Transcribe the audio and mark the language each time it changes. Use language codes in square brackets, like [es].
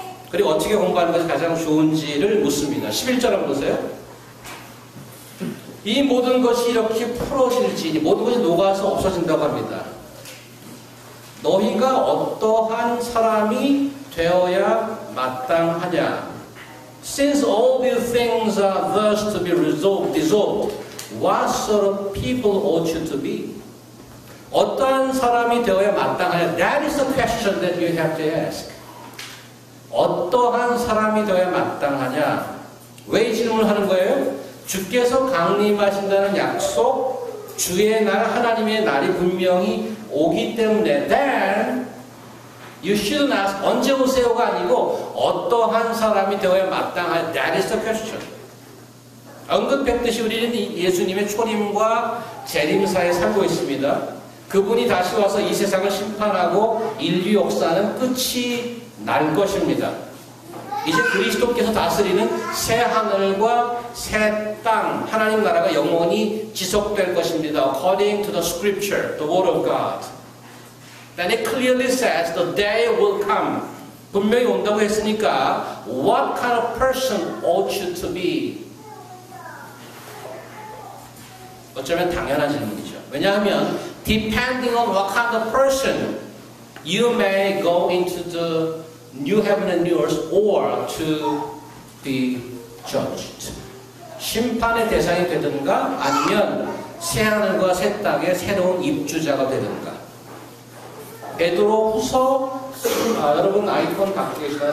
[ko] 그리고 어떻게 공부하는 것이 가장 좋은지를 묻습니다. 11절 한번 보세요. 이 모든 것이 이렇게 풀어질지니, 모든 것이 녹아서 없어진다고 합니다. 너희가 어떠한 사람이 되어야 마땅하냐? [en] Since all these things are thus to be dissolved, what sort of people ought you to be? [ko] 어떠한 사람이 되어야 마땅하냐? [en] That is the question that you have to ask. [ko] 어떠한 사람이 되어야 마땅하냐? 왜 이 질문을 하는 거예요? 주께서 강림하신다는 약속, 주의 날, 하나님의 날이 분명히 오기 때문에 [en] then you shouldn't ask [ko] 언제 오세요가 아니고 어떠한 사람이 되어야 마땅하냐. [en] That is the question. [ko] 언급했듯이 우리는 예수님의 초림과 재림사에 살고 있습니다. 그분이 다시 와서 이 세상을 심판하고 인류 역사는 끝이 날 것입니다. 이제 그리스도께서 다스리는 새 하늘과 새 땅, 하나님 나라가 영원히 지속될 것입니다. [en] According to the scripture, the word of God. Then it clearly says the day will come. [ko] 분명히 온다고 했으니까 [en] what kind of person ought you to be? [ko] 어쩌면 당연한 질문이죠. 왜냐하면 [en] depending on what kind of person you may go into the new heaven and new earth or to be judged. [ko] 심판의 대상이 되든가 아니면 새 하늘과 새 땅의 새로운 입주자가 되든가. 베드로 후서 여러분 아이콘 갖고 계시나요?